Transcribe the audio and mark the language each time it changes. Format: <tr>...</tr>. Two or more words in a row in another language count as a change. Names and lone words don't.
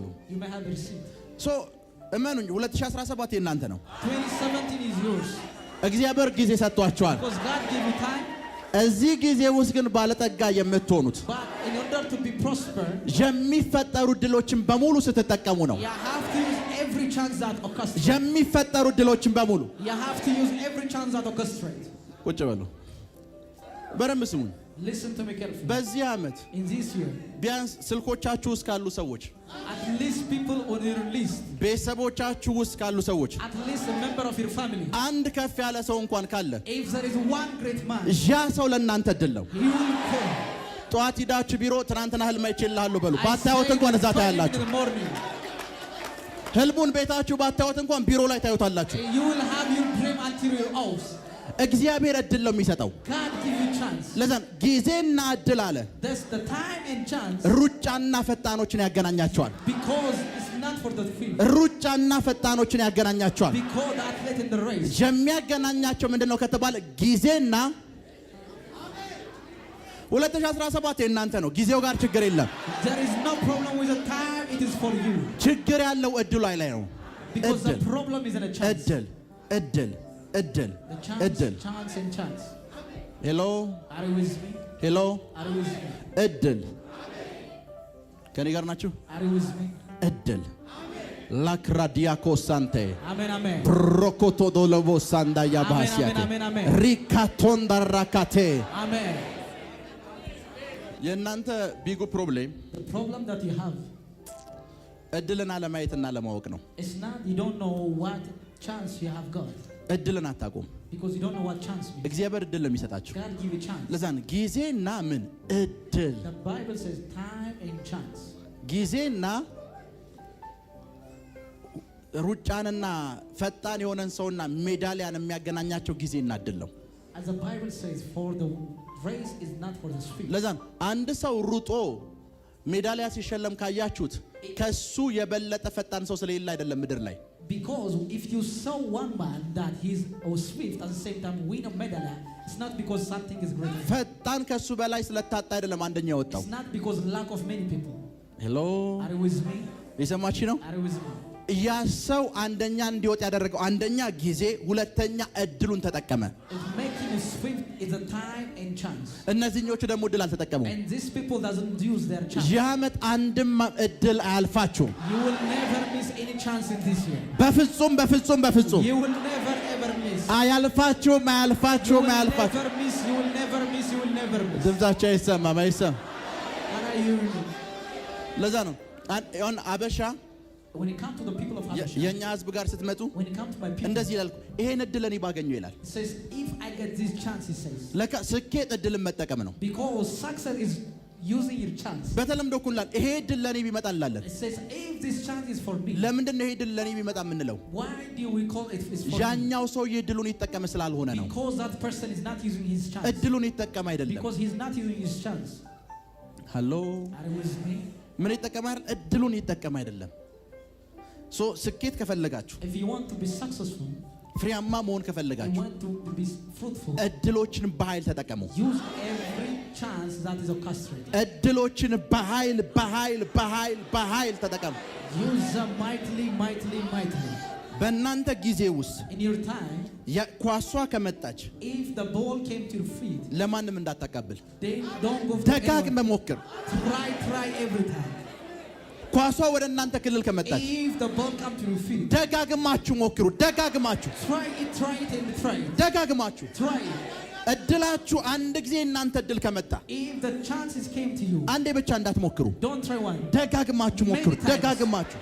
<en>You may have a receipt.</en> <am>ሶ እመኑኝ 2017 የእናንተ ነው።</am> <en>2017 is yours.</en> <am>እግዚአብሔር ጊዜ ሰጥቷቸዋል።</am> <en>Because God gave you time.</en> <am>እዚህ ጊዜ ውስጥ ግን ባለጠጋ የምትሆኑት</am> <en>But in order to be prosper,</en> <am>የሚፈጠሩ ድሎችን በሙሉ ስትጠቀሙ ነው።</am> <en>you have to use every chance that orchestrates.</en> <am>የሚፈጠሩ ድሎችን በሙሉ</am> <en>You have to use every chance that orchestrates.</en> <am>ቁጭ በሉ። በደንብ ስሙኝ።</am> <en>Listen to me carefully.</en> <am>በዚህ ዓመት</am> <en>In this year,</en> <am>ቢያንስ ስልኮቻችሁ ውስጥ ካሉ ሰዎች፣</am> <en>at least people on your list,</en> <am>ቤተሰቦቻችሁ ውስጥ ካሉ ሰዎች</am> <en>at least a member of your family,</en> <am>አንድ ከፍ ያለ ሰው እንኳን ካለ</am> <en>if there is one great man,</en> <am>ያ ሰው ለእናንተ እድል ነው።</am> <en>he will call.</en> <am>ጠዋት ሂዳችሁ ቢሮ ትናንትና ህልም አይቼልሃለሁ በሉ። ባታዩት እንኳን እዛ ታያላችሁ። ህልሙን ቤታችሁ ባታዩት እንኳን ቢሮ ላይ ታዩታላችሁ።</am> <en>You will have your dream until your house.</en> <am>እግዚአብሔር እድል ነው የሚሰጠው።</am> <en>God give you chance.</en> <am>ለዛን ጊዜና እድል አለ።</am> <en>That's the time and chance.</en> <am>ሩጫና ፈጣኖችን ያገናኛቸዋል።</am> <en>Because it's not for the field.</en> <am>ሩጫና ፈጣኖችን ያገናኛቸዋል።</am> <en>Because the athlete in the race.</en> <am>የሚያገናኛቸው ምንድነው ከተባለ ጊዜና 2017 የእናንተ ነው። ጊዜው ጋር ችግር የለም።</am> <en>There is no problem with the time. It is for you.</en> <am>ችግር ያለው እድሉ ላይ ነው።</am> <en>Because the problem is in a chance.</en> <am>እድል</am> <en>Chance and chance. ሄሎ Are you with me? ሄሎ Are you with me?</en> <am>እድል ከኔ ጋር ናችሁ?</am> <en>Are you with me? እድል ላክራዲያኮ ሳንቴ Amen, amen. ብሮኮቶ ዶሎቦ ሳንዳ ያባሲያቴ Amen, amen, amen. ሪካቶን ዳራካቴ Amen. የእናንተ big problem The problem that you have</en> <am>እድልን አለማየትና ለማወቅ ነው።</am> <en>is not you don't know what chance you have got.</en> <am>እድልን አታውቁም።</am> <en>Because you don't know what chance means.</en> <am>እግዚአብሔር እድል ነው የሚሰጣችሁ።</am> <en>God give you chance.</en> <am>ለዛን ጊዜና ምን እድል</am> <en>The Bible says time and chance.</en> <am>ጊዜና ሩጫንና ፈጣን የሆነን ሰውና ሜዳሊያን የሚያገናኛቸው ጊዜና እድል ነው።</am> <en>As the Bible says, for the race is not for the speed.</en> <am>ለዛን አንድ ሰው ሩጦ ሜዳሊያ ሲሸለም ካያችሁት ከሱ የበለጠ ፈጣን ሰው ስለሌለ አይደለም ምድር ላይ።</am> <en>Because if you saw one man that he's swift at the same time win a medal, it's not because something is greater.</en> <am>ፈጣን ከሱ በላይ ስለታጣ አይደለም አንደኛ ወጣው።</am> <en>It's not because lack of many people. ሄሎ Are you with me?</en> <am>የሰማች ነው?</am> <en>Are you with me?</en> <am>ያ ሰው አንደኛ እንዲወጥ ያደረገው አንደኛ ጊዜ፣ ሁለተኛ እድሉን ተጠቀመ።</am> <en>It's making you swift is a time and chance.</en> <am>እነዚህኞቹ ደግሞ እድል አልተጠቀሙም።</am> <en>And these people doesn't use their chance.</en> <am>ያመት አንድም እድል አያልፋችሁም።</am> <en>You will never miss any chance in this year.</en> <am>በፍጹም በፍጹም በፍጹም</am> <en>You will never ever miss.</en> <am>አያልፋችሁም አያልፋችሁም</am> <en>You will</en> <am>አያልፋችሁም።</am> <en>never miss. You will never miss. You will never miss.</en> <am>ድምጻቸው አይሰማም አይሰማም።</am> <en>Are you?</en> <am>ለዛ ነው አበሻ</am> <en>When it comes to the people of Habasha,</en> <am>የኛ ህዝብ ጋር ስትመጡ</am> <en>when it comes to my people,</en> <am>እንደዚህ ይላል፣ ይሄን እድል እኔ ባገኘው ይላል።</am> <en>it says, if I get this chance, he says.</en> <am>ለካ ስኬት እድልን መጠቀም ነው።</am> <en>Because success is using your chance.</en> <am>በተለምዶ ኩላል ይሄ እድል ለኔ ቢመጣ እንላለን።</am> <en>It says, if this chance is for me.</en> <am>ለምንድን ነው ይሄ እድል ለኔ ቢመጣ የምንለው?</am> <en>Why do we call it is for me?</en> <am>ያኛው ሰው እድሉን ይጠቀም ስላልሆነ ነው።</am> <en>Because that person is not using his chance.</en> <am>እድሉን ይጠቀም አይደለም።</am> <en>Because he's not using his chance. ሃሎ Are you with me?</en> <am>ምን ይጠቀማል? እድሉን ይጠቀም አይደለም። ሶ ስኬት ከፈለጋችሁ</am> <en>If you want to be successful,</en> <am>ፍሬያማ መሆን</am> <en>you</en> <am>ከፈለጋችሁ</am> <en>want to be fruitful,</en> <am>እድሎችን በኃይል ተጠቀሙ።</am> <en>use every chance that is orchestrated.</en> <am>እድሎችን በኃይል በኃይል በኃይል በኃይል ተጠቀሙ።</am> <en>Use them mightily, mightily, mightily.</en> <am>በእናንተ ጊዜ ውስጥ</am> <en>In your time,</en> <am>ኳሷ ከመጣች</am> <en>if the ball came to your feet,</en> <am>ለማንም እንዳታቃብል።</am> <en>then don't go for</en> <am>ደጋግመህ ሞክር።</am> <en>Try every time.</en> <am>ኳሷ ወደ እናንተ ክልል ከመጣች</am> <en>If the ball come to your feet,</en> <am>ደጋግማችሁ ሞክሩ። ደጋግማችሁ</am> <en>try it and try it.</en> <am>ደጋግማችሁ</am> <en>Try it.</en> <am>እድላችሁ አንድ ጊዜ እናንተ እድል ከመጣ</am> <en>If the chances came to you,</en> <am>አንዴ ብቻ እንዳትሞክሩ።</am> <en>don't try one.</en> <am>ደጋግማችሁ ሞክሩ። ደጋግማችሁ</am>